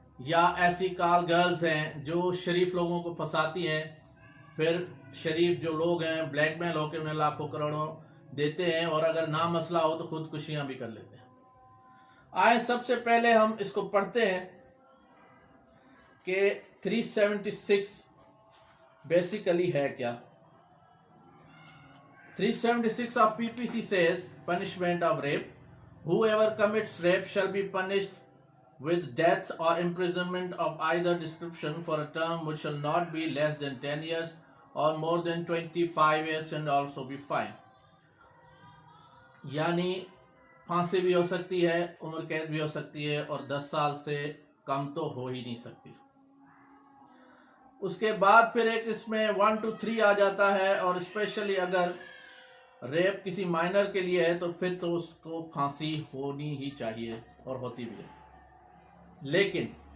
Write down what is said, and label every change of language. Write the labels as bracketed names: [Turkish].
[Urdu] یا ایسی کال گرلز ہیں جو شریف لوگوں کو پھنساتی ہیں، پھر شریف جو لوگ ہیں بلیک میل ہو کے انہیں لاکھوں کروڑوں دیتے ہیں، اور اگر نہ مسئلہ ہو تو خودکشیاں بھی کر لیتے ہیں۔ آئے سب سے پہلے ہم اس کو پڑھتے ہیں کہ 376 بیسیکلی ہے کیا۔ [English] 376 of PPC says punishment of rape. Whoever commits rape shall be punished with death or imprisonment of either description for a term which shall not be less than 10 years or more than 25 years and also be fined. [Urdu] یعنی پھانسی بھی ہو سکتی ہے، عمر قید بھی ہو سکتی ہے، اور 10 سال سے کم تو ہو ہی نہیں سکتی۔ اس کے بعد پھر ایک اس میں 1 to 3 آ جاتا ہے، اور اسپیشلی اگر ریپ کسی مائنر کے لیے ہے تو پھر تو اس کو پھانسی ہونی ہی چاہیے، اور ہوتی بھی ہے۔ لیکن